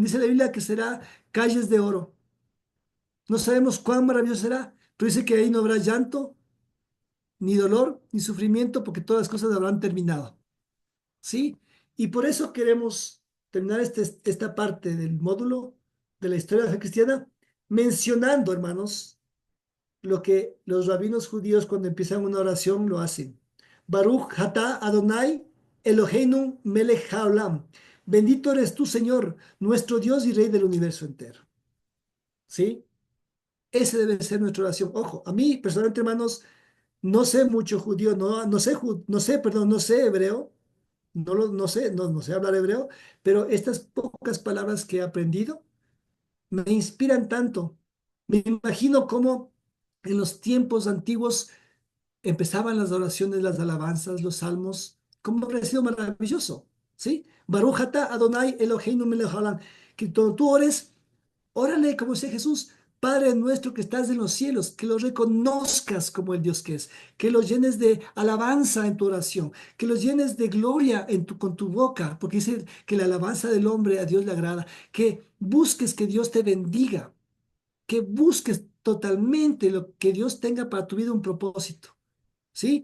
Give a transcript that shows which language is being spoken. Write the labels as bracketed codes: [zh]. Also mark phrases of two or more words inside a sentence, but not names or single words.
[es] Dice la Biblia que será calles de oro. No sabemos cuán maravilloso será, pero dice que ahí no habrá llanto, ni dolor, ni sufrimiento, porque todas las cosas habrán terminado. ¿Sí? Y por eso queremos terminar esta parte del módulo de la historia de la fe cristiana mencionando, hermanos, lo que los rabinos judíos cuando empiezan una oración lo hacen. [he] ברוך אתה אדוני אלהינו מלך העולם. [es] Bendito eres tú, Señor, nuestro Dios y Rey del universo entero. ¿Sí? Ese debe ser nuestra oración. Ojo, a mí personalmente, hermanos, no sé mucho judío, no sé hebreo, no sé hablar hebreo, pero estas pocas palabras que he aprendido me inspiran tanto. Me imagino cómo en los tiempos antiguos empezaban las oraciones, las alabanzas, los salmos, cómo habría sido maravilloso, ¿sí? [he] ברוך אתה אדוני אלהינו מלך העולם. [es] Que cuando tú ores, órale, como dice Jesús, Padre nuestro que estás en los cielos, que lo reconozcas como el Dios que es, que lo llenes de alabanza en tu oración, que lo llenes de gloria con tu boca, porque dice que la alabanza del hombre a Dios le agrada, que busques que Dios te bendiga, que busques totalmente lo que Dios tenga para tu vida un propósito, ¿sí?